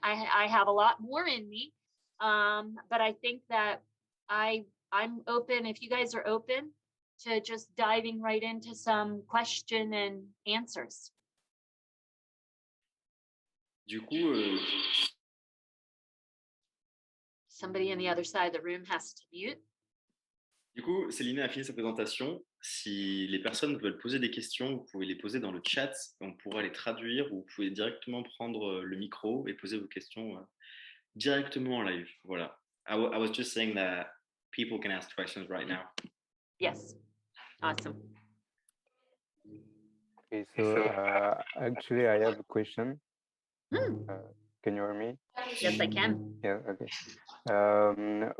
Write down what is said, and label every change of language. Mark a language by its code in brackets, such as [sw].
[en] I have a lot more in me. But I think that I'm open, if you guys are open, to just diving right into some question and answers. [fr] Du coup, [en] Somebody on the other side of the room has to mute. [fr] Selina a fini sa présentation. Si les personnes veulent poser des questions, vous pouvez les poser dans le chat. On pourra les traduire, ou vous pouvez directement prendre le micro et poser vos questions directement en live. Voilà. [en] I was just saying that people can ask questions right now. Yes. Awesome. Okay, so actually, I have a question. Can you hear me? Yes, I can. Yeah, okay.